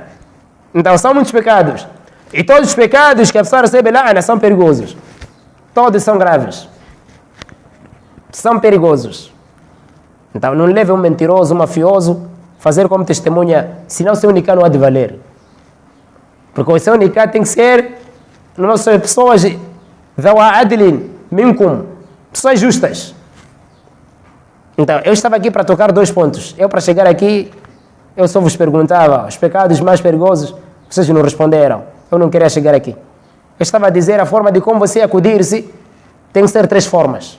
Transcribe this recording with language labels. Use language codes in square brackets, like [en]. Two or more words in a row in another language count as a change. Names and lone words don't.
[pt] Então são muitos pecados. E todos os pecados que a pessoa recebe la'ana são perigosos. Todos são graves. São perigosos. Então não leve um mentiroso, um mafioso, fazer como testemunha, senão seu nikah não há de valer. Porque o seu nikah tem que ser nossas pessoas [ar] ذوا عدل منكم, [pt] pessoas justas. Então, eu estava aqui para tocar 2 pontos. Eu, para chegar aqui, eu só vos perguntava os pecados mais perigosos, vocês não responderam. Eu não queria chegar aqui. Eu estava a dizer a forma de como você acudir-se, tem que ser 3 formas.